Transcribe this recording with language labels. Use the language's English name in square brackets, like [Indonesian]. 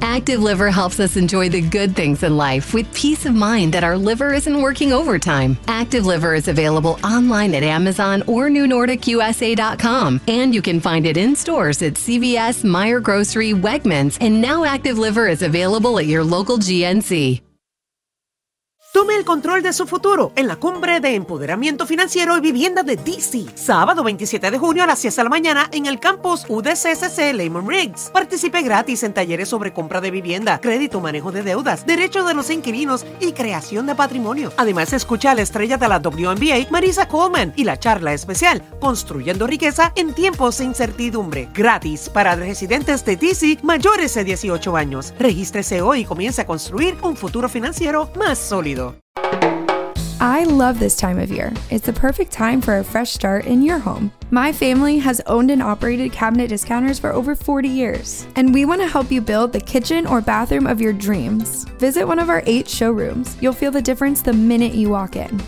[English] Active Liver helps us enjoy the good things in life with peace of mind that our liver isn't working overtime. Active Liver is available online at Amazon or NewNordicUSA.com, and you can find it in stores at CVS, Meijer Grocery, Wegmans, and now Active Liver is available at your local GNC. [Spanish] Tome el control de su futuro en la cumbre de empoderamiento financiero y vivienda de DC. Sábado 27 de junio a las 10 de la mañana en el campus UDCCC Lehman Riggs. Participe gratis en talleres sobre compra de vivienda, crédito, manejo de deudas, derechos de los inquilinos y creación de patrimonio. Además, escucha a la estrella de la WNBA, Marisa Coleman, y la charla especial, Construyendo Riqueza en Tiempos de Incertidumbre. Gratis para residentes de DC mayores de 18 años. Regístrese hoy y comience a construir un futuro financiero más sólido. [English] I love this time of year. It's the perfect time for a fresh start in your home. My family has owned and operated Cabinet Discounters for over 40 years, and we want to help you build the kitchen or bathroom of your dreams. Visit one of our 8 showrooms. You'll feel the difference the minute you walk in.